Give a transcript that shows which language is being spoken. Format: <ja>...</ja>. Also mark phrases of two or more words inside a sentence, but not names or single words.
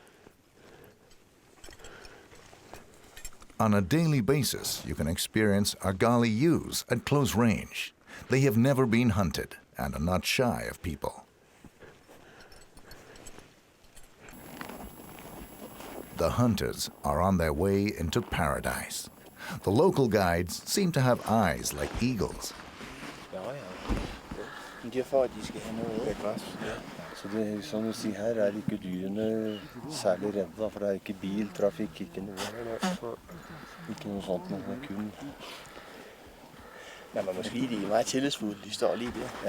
<en>On a daily basis, you can experience argali ewes at close range. They have never been hunted and are not shy of people. The hunters are on their way into paradise. The local guides seem to have eyes like eagles.</en> <da>Det er for, at de skal have noget græs. Så det er som du siger, her er ikke dyrene særlig redde, for det er ikke biltrafikk, ikke noe sånt, men kun... Ja, man må sige, de er meget tillidsfulde, de står lige der.</da>